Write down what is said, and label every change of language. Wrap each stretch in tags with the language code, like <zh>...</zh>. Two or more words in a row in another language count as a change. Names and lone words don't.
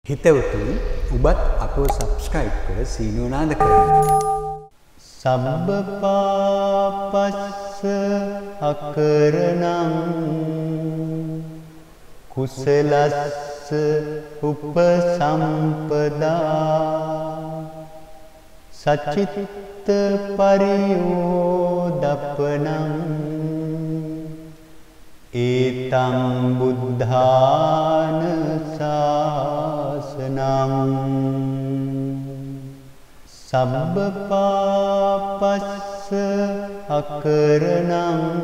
<si>හිතවතුනි ඔබත් අපව සබ්ස්ක්‍රයිබ් කර සීනුව නාද කරන්න.</si> <pi>සබ්බ පාපස්ස අකරණං කුසලස්ස උපසම්පදා සච්චිත්ත පරියෝදප්පනං ඒතං බුද්ධාන ශාසනං සබ්බ පාපස්ස අකරණං</pi>